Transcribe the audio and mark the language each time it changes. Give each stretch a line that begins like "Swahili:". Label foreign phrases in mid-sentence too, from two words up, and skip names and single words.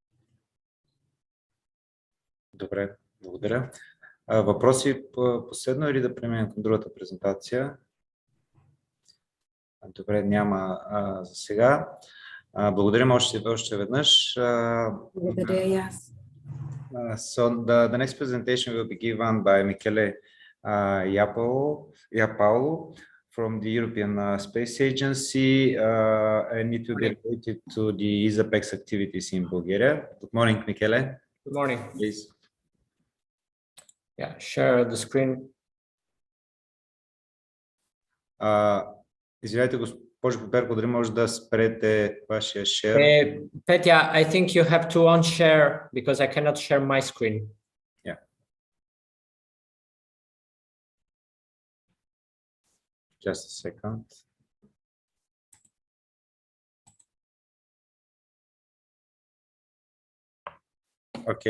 Bulgarian: Добре, благодаря. Въпроси последно или да преминем към другата презентация? Добре, няма за сега. Благодарим още веднъж. Благодаря и аз.
English: So the next presentation will be given by Michele Iapaolo from the European Space Agency, and it will be related to the ESA-PECS activities in Bulgaria. Good morning, Michele. Good morning. Please. Yeah, share the screen.
Bulgarian: Извинете, госпожо Пиперкова, дали може да спрете вашия share?
English: Petya, I think you have to unshare because I cannot share my screen. Yeah. Just a second. Okay.